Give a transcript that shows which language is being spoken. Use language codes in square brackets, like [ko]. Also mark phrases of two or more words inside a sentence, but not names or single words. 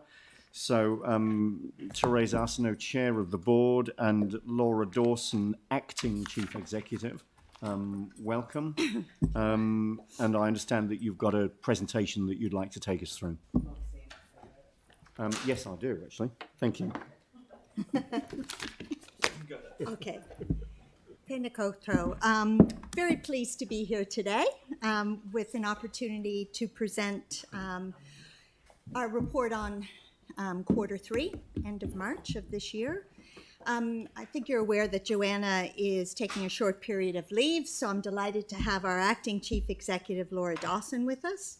[en] So, Therese Arsenault, Chair of the Board, and Laura Dawson, Acting Chief Executive. Welcome. And I understand that you've got a presentation that you'd like to take us through. Yes, I do, actually. Thank you. Okay. [mi] Tēnā koutou. [en] Very pleased to be here today with an opportunity to present our report on Quarter 3, end of March of this year. I think you're aware that Joanna is taking a short period of leave, so I'm delighted to have our Acting Chief Executive, Laura Dawson, with us.